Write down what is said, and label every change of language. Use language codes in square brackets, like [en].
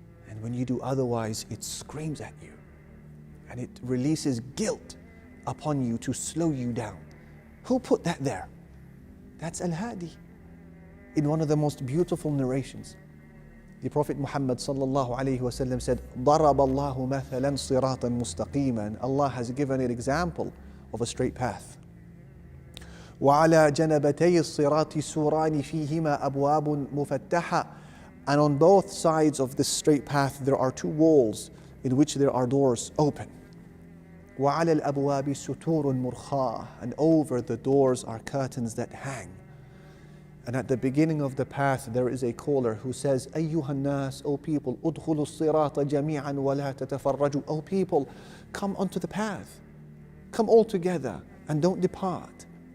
[en] And when you do otherwise, it screams at you. And it releases guilt upon you to slow you down. Who put that there? That's Al-Hadi. In one of the most beautiful narrations, the Prophet Muhammad sallallahu alayhi wa sallam said, [ar] ضَرَبَ اللَّهُ مَثَلًا صِرَاطًا مُسْتَقِيمًا. [en] Allah has given an example of a straight path. [ar] وعلى جنبتي الصراط سوران فيهما أبواب مفتحة. [en] And on both sides of this straight path there are two walls in which there are doors open. [ar] وعلى الأبواب ستور مرخاة. [en] And over the doors are curtains that hang. And at the beginning of the path there is a caller who says, [ar] أيها الناس, [en] O people, [ar] ادخلوا الصراط جميعا ولا تتفرجوا. [en] O people, come onto the path. Come all together and don't depart.